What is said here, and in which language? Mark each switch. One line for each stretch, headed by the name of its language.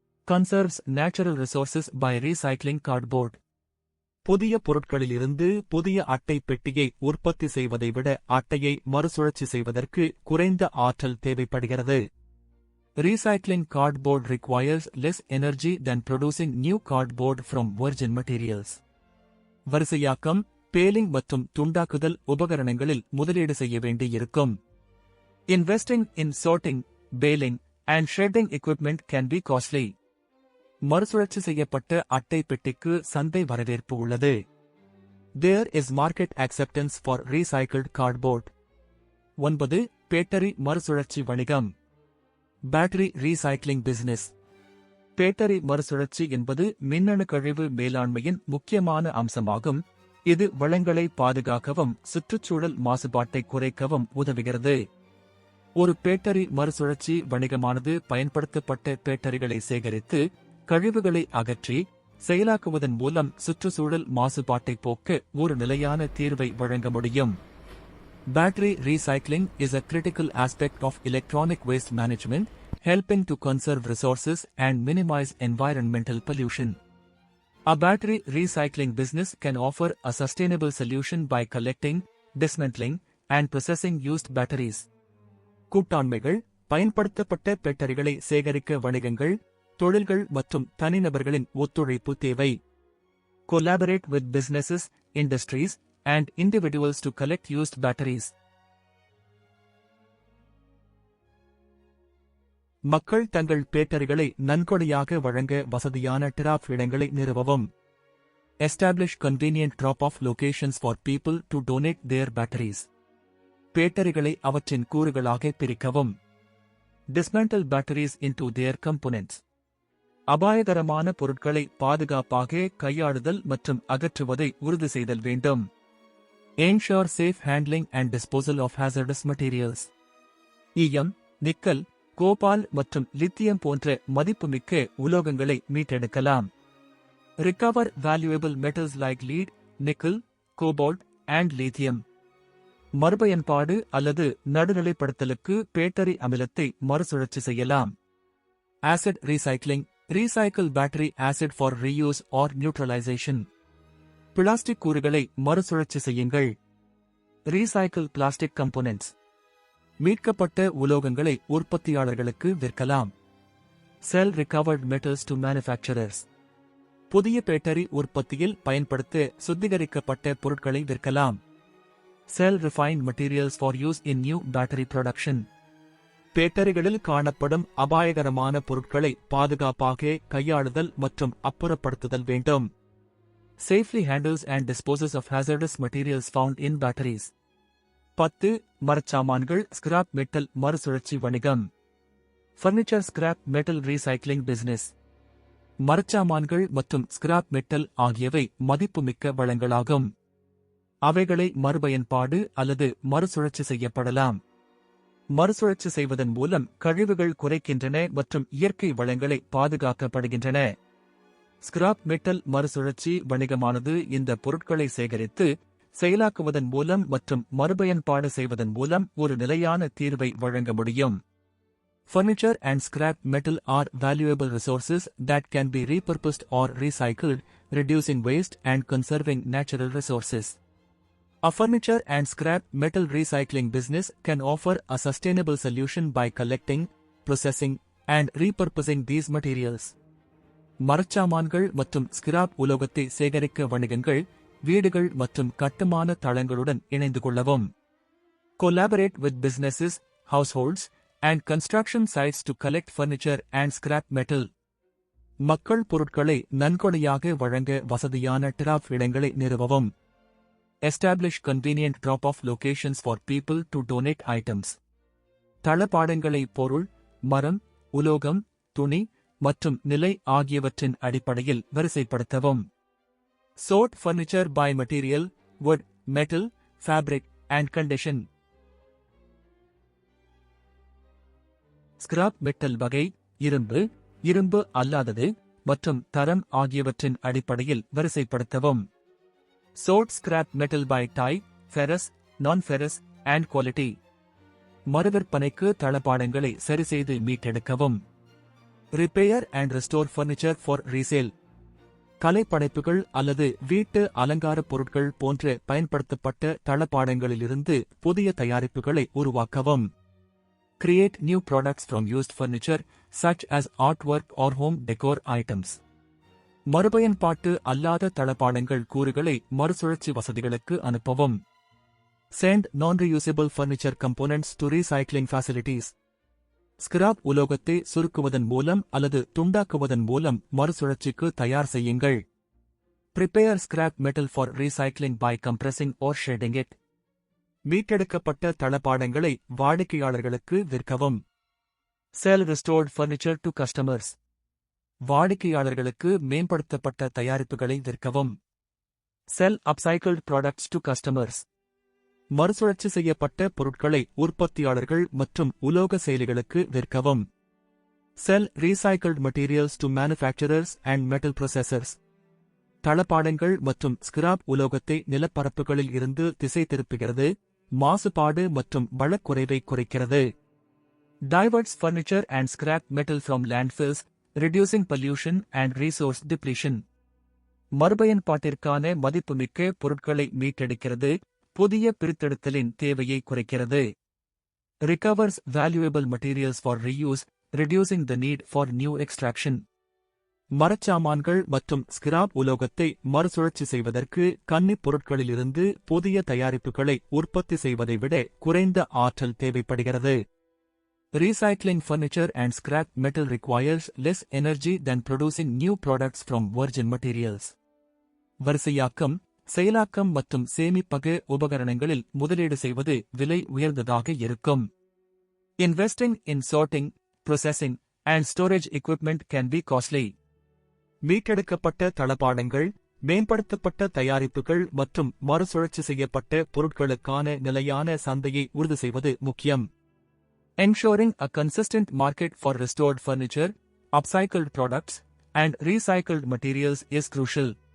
English: Conserves natural resources by recycling cardboard.
Tamil: புதிய பொருட்களிலிருந்து புதிய அட்டை பெட்டியை உற்பத்தி செய்வதை விட அட்டையை மறுசுழற்சி செய்வதற்கு குறைந்த ஆற்றல் தேவைப்படுகிறது.
English: Recycling cardboard requires less energy than producing new cardboard from virgin materials.
Tamil: வரிசையாக்கம், baling மற்றும் துண்டாக்குதல் உபகரணங்களில் முதலீடு செய்ய வேண்டியிருக்கும்.
English: Investing in sorting, baling, and shredding equipment can be costly.
Tamil: மறுசுழற்சி செய்யப்பட்ட அட்டை பெட்டிக்கு சந்தை வரவேற்பு உள்ளது.
English: There is market acceptance for recycled cardboard.
Tamil: 9. Battery மறுசுழற்சி வணிகம்.
English: Battery recycling business.
Tamil: பேட்டரி மறுசுழற்சி என்பது மின்னணு கழிவு மேலாண்மையின் முக்கியமான அம்சமாகும். இது வளங்களை பாதுகாக்கவும் சுற்றுச்சூழல் மாசுபாட்டை குறைக்கவும் உதவுகிறது. ஒரு பேட்டரி மறுசுழற்சி வணிகமானது பயன்படுத்தப்பட்ட பேட்டரிகளை சேகரித்து கழிவுகளை அகற்றி செயலாக்குவதன் மூலம் சுற்றுச்சூழல் மாசுபாட்டை போக்க ஒரு நிலையான தீர்வை வழங்க முடியும்.
English: Battery recycling is a critical aspect of electronic waste management, helping to conserve resources and minimize environmental pollution. A battery recycling business can offer a sustainable solution by collecting, dismantling, and processing used batteries.
Tamil: கூட்டாண்மைகள், பயன்படுத்தப்பட்ட பேட்டரிகளை சேகரிக்க வணிகங்கள், தொழில்கள் மற்றும் தனிநபர்களின் ஒத்துழைப்பு தேவை.
English: Collaborate with businesses, industries, and individuals to collect used batteries.
Tamil: மக்கள் தங்கள் பேட்டரிகளை நன்கொடையாக வழங்க வசதியான டிராப் இடங்களை நிறுவவும்.
English: Establish convenient drop-off locations for people to donate their batteries.
Tamil: பேட்டரிகளை அவற்றின் கூறுகளாக பிரிக்கவும்.
English: Dismantle batteries into their components.
Tamil: அபாயகரமான பொருட்களை பாதுகாப்பாக கையாளுதல் மற்றும் அகற்றுவதை உறுதி செய்தல் வேண்டும்.
English: Ensure safe handling and disposal of hazardous materials.
Tamil: ஈயம், நிக்கல், கோபால் மற்றும் லித்தியம் போன்ற மதிப்புமிக்க உலோகங்களை மீட்டெடுக்கலாம்.
English: Recover valuable metals like lead, nickel, cobalt, and lithium.
Tamil: மறுபயன்பாடு அல்லது நடுநிலைப்படுத்தலுக்கு பேட்டரி அமிலத்தை மறுசுழற்சி செய்யலாம்.
English: Acid recycling. Recycle battery acid for reuse or neutralization.
Tamil: Plastic கூறுகளை மறுசுழற்சி செய்யுங்கள்.
English: Recycle plastic components.
Tamil: மீட்கப்பட்ட உலோகங்களை உற்பத்தியாளர்களுக்கு விற்கலாம்.
English: Sell recovered metals to manufacturers.
Tamil: புதிய பேட்டரி உற்பத்தியில் பயன்படுத்த சுத்திகரிக்கப்பட்ட பொருட்களை விற்கலாம்.
English: Sell refined materials for use in new battery production.
Tamil: பேட்டரிகளில் காணப்படும் அபாயகரமான பொருட்களை பாதுகாப்பாக கையாளுதல் மற்றும் அப்புறப்படுத்துதல் வேண்டும்.
English: Safely handles and disposes of hazardous materials found in batteries. 10.
Tamil: மரச்சாமான்கள் scrap metal மறுசுழற்சி வணிகம்.
English: Furniture scrap metal recycling business.
Tamil: மரச்சாமான்கள் மற்றும் ஸ்கிராப் மெட்டல் ஆகியவை மதிப்புமிக்க வளங்களாகும். அவைகளை மறுபயன்பாடு அல்லது மறுசுழற்சி செய்யப்படலாம். மறுசுழற்சி செய்வதன் மூலம் கழிவுகள் குறைக்கின்றன மற்றும் இயற்கை வளங்களை பாதுகாக்கப்படுகின்றன. ஸ்கிராப் மெட்டல் மறுசுழற்சி வணிகமானது இந்த பொருட்களை சேகரித்து செயலாக்குவதன் மூலம் மற்றும் மறுபயன்பாடு செய்வதன் மூலம் ஒரு நிலையான தீர்வை வழங்க முடியும்.
English: Furniture and scrap metal are valuable resources that can be repurposed or recycled, reducing waste and conserving natural resources. A furniture and scrap metal recycling business can offer a sustainable solution by collecting, processing, and repurposing these materials.
Tamil: மரச்சாமான்கள் மற்றும் scrap உலோகத்தை சேகரிக்க வணிகங்கள், வீடுகள் மற்றும் கட்டுமான தளங்களுடன் இணைந்து கொள்ளவும்.
English: Collaborate with businesses, households, and construction sites to collect furniture and scrap metal.
Tamil: மக்கள் பொருட்களை நன்கொடையாக வழங்க வசதியான டிராப் இடங்களை நிறுவவும்.
English: Establish convenient drop-off locations for people to donate items.
Tamil: தளபாடங்களை பொருள், மரம், உலோகம், துணி மற்றும் நிலை ஆகியவற்றின் அடிப்படையில் வரிசைப்படுத்தவும்.
English: Sort furniture by material, wood, metal, fabric, and condition.
Tamil: Scrap metal வகை, இரும்பு, இரும்பு அல்லாதது மற்றும் தரம் ஆகியவற்றின் அடிப்படையில் வரிசைப்படுத்தவும்.
English: Sort scrap metal by type, ferrous, non-ferrous, and quality.
Tamil: மறுவிற்பனைக்கு தளபாடங்களை சரிசெய்து மீட்டெடுக்கவும்.
English: Repair and restore furniture for resale.
Tamil: கலைப்படைப்புகள் அல்லது வீட்டு அலங்கார பொருட்கள் போன்ற பயன்படுத்தப்பட்ட தளபாடங்களிலிருந்து புதிய தயாரிப்புகளை உருவாக்கவும்.
English: Create new products from used furniture, such as artwork or home decor items.
Tamil: மறுபயன்பாட்டு அல்லாத தளபாடங்கள் கூறுகளை மறுசுழற்சி வசதிகளுக்கு அனுப்பவும்.
English: Send non-reusable furniture components to recycling facilities.
Tamil: Scrap உலோகத்தை சுருக்குவதன் மூலம் அல்லது துண்டாக்குவதன் மூலம் மறுசுழற்சிக்கு தயார் செய்யுங்கள்.
English: Prepare scrap metal for recycling by compressing or shredding it.
Tamil: மீட்டெடுக்கப்பட்ட தளபாடங்களை வாடிக்கையாளர்களுக்கு விற்கவும்.
English: Sell restored furniture to customers.
Tamil: வாடிக்கையாளர்களுக்கு மேம்படுத்தப்பட்ட தயாரிப்புகளை விற்கவும்.
English: Sell upcycled products to customers.
Tamil: மறுசுழற்சி செய்யப்பட்ட பொருட்களை உற்பத்தியாளர்கள் மற்றும் உலோக செயலிகளுக்கு விற்கவும்.
English: Sell recycled materials to manufacturers and metal processors.
Tamil: தளபாடங்கள் மற்றும் ஸ்கிராப் உலோகத்தை நிலப்பரப்புகளில் இருந்து திசை திருப்புகிறது, மாசுபாடு மற்றும் வளக்குறைவை குறைக்கிறது.
English: Diverts furniture and scrap metal from landfills, reducing pollution and resource depletion.
Tamil: மறுபயன்பாட்டிற்கான மதிப்புமிக்க பொருட்களை மீட்டெடுக்கிறது, புதிய பிரித்தெடுத்தலின் தேவையை குறைக்கிறது.
English: Recovers valuable materials for reuse, reducing the need for new extraction.
Tamil: மரச்சாமான்கள் மற்றும் ஸ்கிராப் உலோகத்தை மறுசுழற்சி செய்வதற்கு கன்னிப் பொருட்களிலிருந்து புதிய தயாரிப்புகளை உற்பத்தி செய்வதை விட குறைந்த ஆற்றல் தேவைப்படுகிறது.
English: Recycling furniture and scrap metal requires less energy than producing new products from virgin materials.
Tamil: வரிசையாக்கம், செயலாக்கம் மற்றும் சேமிப்பக உபகரணங்களில் முதலீடு செய்வது விலை உயர்ந்ததாக இருக்கும்.
English: Investing in sorting, processing, and storage equipment can be costly.
Tamil: மீட்டெடுக்கப்பட்ட தளபாடங்கள், மேம்படுத்தப்பட்ட தயாரிப்புகள் மற்றும் மறுசுழற்சி செய்யப்பட்ட பொருட்களுக்கான நிலையான சந்தையை உறுதி செய்வது முக்கியம்.
English: Ensuring a consistent market for restored furniture, upcycled products, and recycled materials is crucial.